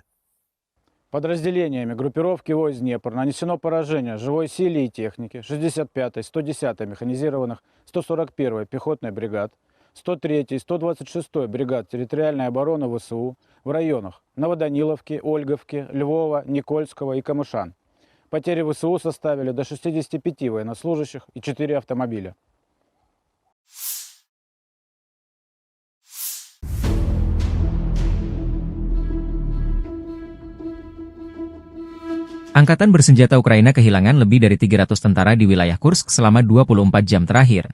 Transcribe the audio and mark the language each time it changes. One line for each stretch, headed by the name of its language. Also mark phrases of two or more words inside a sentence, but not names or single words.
Russian: Подразделениями группировки войск Днепр нанесено поражение живой силе и технике 65-й, 110-й механизированных, 141-й пехотной бригад, 103-й и 126-й бригад территориальной обороны ВСУ в районах Новоданиловки, Ольговки, Львова, Никольского и Камышан. Потери ВСУ составили до 65 военнослужащих и 4 автомобиля.
Indonesian: Angkatan bersenjata Ukraina kehilangan lebih dari 300 tentara di wilayah Kursk selama 24 jam terakhir.